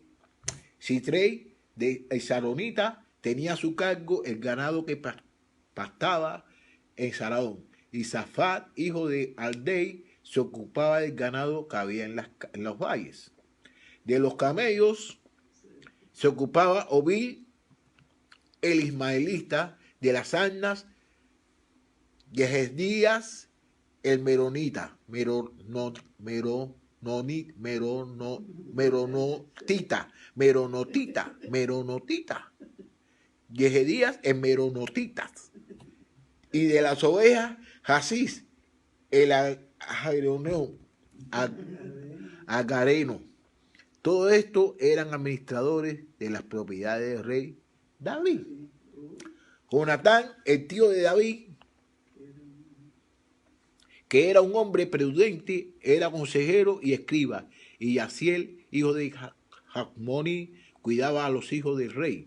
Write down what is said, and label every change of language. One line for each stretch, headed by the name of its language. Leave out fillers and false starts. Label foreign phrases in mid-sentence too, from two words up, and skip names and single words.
Spanish: Sitrei, el saronita, tenía a su cargo el ganado que pastaba en Saraón, y Zafat, hijo de Aldei, se ocupaba del ganado que había en los valles. De los camellos se ocupaba Obil, el ismaelita, de las asnas, Yehesdías, el meronita, meronotita, Yehedías, el meronotitas, y de las ovejas, Jasís, el agareno. Todo esto eran administradores de las propiedades del rey David. Jonatán, el tío de David, que era un hombre prudente, era consejero y escriba, y Yaciel, hijo de Jacmoni, cuidaba a los hijos del rey.